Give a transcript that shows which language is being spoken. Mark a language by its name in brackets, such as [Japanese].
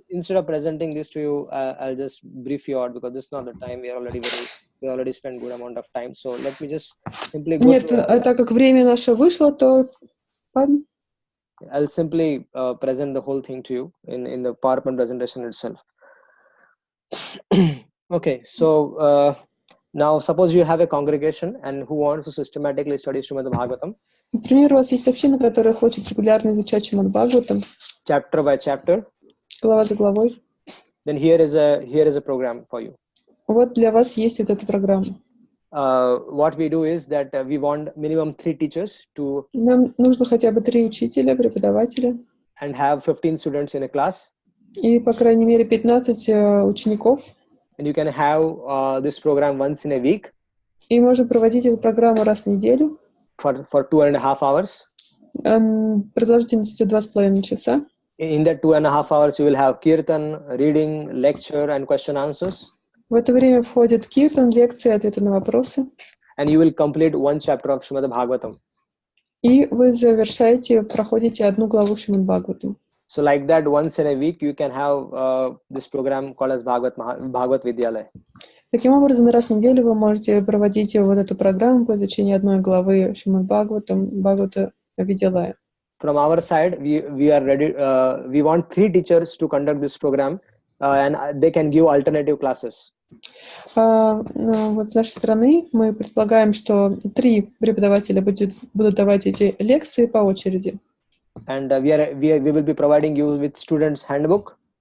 [English] Instead of presenting this to you, I'll just brief you out because this is not the time. We already spent good amount of time. So let me just simply go. [Russian] Нет, так как время наше вышло, то [English] I'll simply present the whole thing to you in the PowerPoint presentation itself. Okay, so now suppose you have a congregation and who wants to systematically study Srimad Bhagavatam. [Russian] Например, у вас есть община, которая хочет регулярно изучать Шримад Бхагаватам, [English] chapter by chapter. [Russian] глава за главой. [English] Then here is a program for you. [Russian] Вот для вас есть вот эта программа. [English] What we do is that we want minimum 3 teachers to. [Russian] Нам нужно хотя бы 3 учителя, преподавателя. [English] And have 15 students in a class. [Russian] И, по крайней мере, 15 учеников. [English] And you can have this program once in a week. [Russian] И можно проводить эту программу раз в неделю. [English] For 2.5 hours. [Russian] Продолжительностью 2,5 часа. [English] In that 2.5 hours, you will have kirtan, reading, lecture, and question answers. [Russian] В это время входит киртан, лекции, ответы на вопросы. [English] And you will complete 1 chapter of Srimad Bhagavatam. [Russian] И вы проходите 1 главу Шримад Бхагаватам. [English] So like that, once in a week, you can have this program called as Bhagavat Vidyalaya. [Russian] Таким образом, раз в неделю вы можете проводить вот эту программу по изучению 1 главы Шримад Бхагаватам, Бхагавата Видялая. [English] From our side, we are ready. We want 3 teachers to conduct this program, and they can give alternative classes. [Russian] Вот с нашей стороны мы предполагаем, что 3 преподавателя будут давать эти лекции по очереди. [English] And we will be providing you with students' handbook.